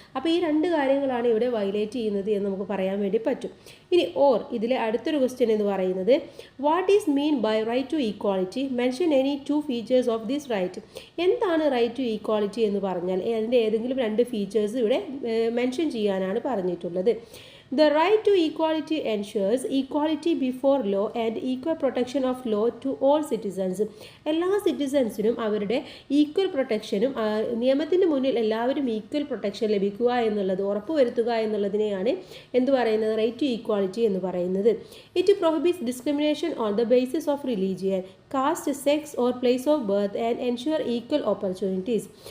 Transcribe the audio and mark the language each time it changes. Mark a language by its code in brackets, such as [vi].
[ml] അപ്പോൾ ഈ 2 കാര്യങ്ങളാണ് ഇവിടെ വയലേറ്റ് ചെയ്യുന്നത് എന്ന് നമുക്ക് പറയാൻ വേണ്ടി പറ്റും. ഇനി ഓർ, ഇതിലെ അടുത്തൊരു ക്വസ്റ്റ്യൻ എന്ന് പറയുന്നത് [en] What is mean by right to equality? Mention any 2 features of this right. [ml] എന്താണ് റൈറ്റ് ടു ഈക്വാളിറ്റി എന്ന് പറഞ്ഞാൽ അതിൻ്റെ ഏതെങ്കിലും 2 ഫീച്ചേഴ്സ് ഇവിടെ മെൻഷൻ ചെയ്യാനാണ് പറഞ്ഞിട്ടുള്ളത്. [en] The right to equality ensures equality before law and equal protection of law to all citizens. [ml] എല്ലാ സിറ്റിസൺസിനും അവരുടെ ഈക്വൽ പ്രൊട്ടക്ഷനും നിയമത്തിന് മുന്നിൽ എല്ലാവരും ഈക്വൽ പ്രൊട്ടക്ഷൻ ലഭിക്കുക എന്നുള്ളത് ഉറപ്പുവരുത്തുക എന്നുള്ളതിനെയാണ് എന്ത് പറയുന്നത്, റൈറ്റ് ടു ഈക്വാളിറ്റി എന്ന് പറയുന്നത്. [en] It prohibits discrimination on the basis of religion, caste, sex or place of birth and ensure equal opportunities.